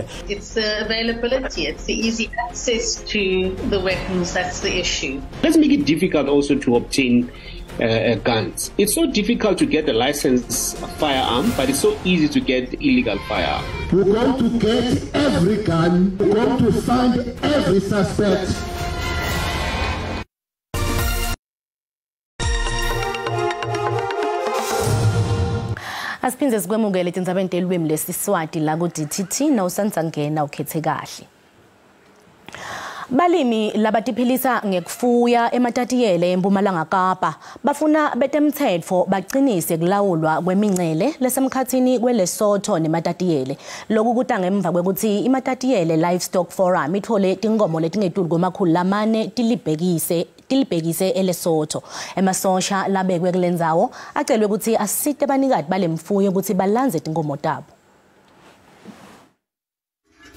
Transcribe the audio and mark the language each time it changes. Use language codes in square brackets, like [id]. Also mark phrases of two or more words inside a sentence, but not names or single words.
[en] It's the availability, it's the easy access to the weapons that's the issue. Let's make it difficult also to obtain guns. It's so difficult to get a licensed firearm, but it's so easy to get illegal firearm. We're going to get every gun, we're going to find every suspect. [ss] Asiphinze sikwemukele Tindzaba elwimi lesiswati la ku DTT na usanza ngena ukhethe kahle. Balimi labatiphilisa ngekufuya ematatiyele eMpumalanga Kapa bafuna betemthetho bagcinise kulawulwa kwemincele lesemkhathini kwelesotho nematatiyele lokhu kuta ngemva kwekuthi imatatiyele [en] livestock forum [ss] ithole tinkomo letingetulu komakhulu lamane tilibhekise elesotho emasosha labekwe kulendzawo acelwe ukuthi asite abanikati balemfuyo ukuthi balanze tinkomo tabo.